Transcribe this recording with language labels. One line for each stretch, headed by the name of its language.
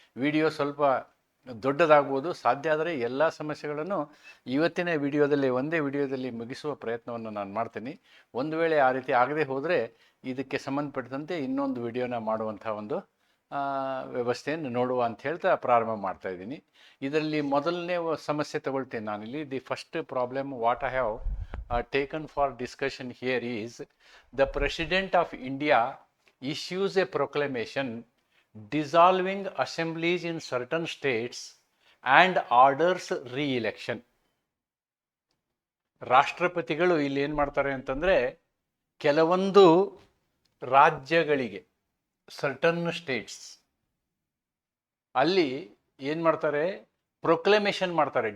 Kannada: Video ಸ್ವಲ್ಪ ದೊಡ್ಡದಾಗ್ಬೋದು. ಸಾಧ್ಯ ಆದರೆ ಎಲ್ಲ ಸಮಸ್ಯೆಗಳನ್ನು ಇವತ್ತಿನ ಒಂದೇ ವಿಡಿಯೋದಲ್ಲಿ ಮುಗಿಸುವ ಪ್ರಯತ್ನವನ್ನು ನಾನು ಮಾಡ್ತೀನಿ. ಒಂದು ವೇಳೆ ಆ ರೀತಿ ಆಗದೆ ಹೋದರೆ ಇದಕ್ಕೆ ಸಂಬಂಧಪಟ್ಟಂತೆ ಇನ್ನೊಂದು ವಿಡಿಯೋನ ಮಾಡುವಂಥ ಒಂದು ವ್ಯವಸ್ಥೆಯನ್ನು ನೋಡುವ ಅಂತ ಹೇಳ್ತಾ ಪ್ರಾರಂಭ ಮಾಡ್ತಾ ಇದ್ದೀನಿ. ಇದರಲ್ಲಿ ಮೊದಲನೇ ಸಮಸ್ಯೆ ತಗೊಳ್ತೇನೆ ನಾನಿಲ್ಲಿ.
English: The first problem what I have taken for discussion here is the President of India issues a proclamation dissolving assemblies in certain states and orders re-election.
Kannada: ರಾಷ್ಟ್ರಪತಿಗಳು ಇಲ್ಲಿ ಏನು ಮಾಡ್ತಾರೆ ಅಂತಂದರೆ, ಕೆಲವೊಂದು ರಾಜ್ಯಗಳಿಗೆ
English: certain states
Kannada: ಅಲ್ಲಿ ಏನು ಮಾಡ್ತಾರೆ, ಪ್ರೊಕ್ಲಮೇಷನ್ ಮಾಡ್ತಾರೆ.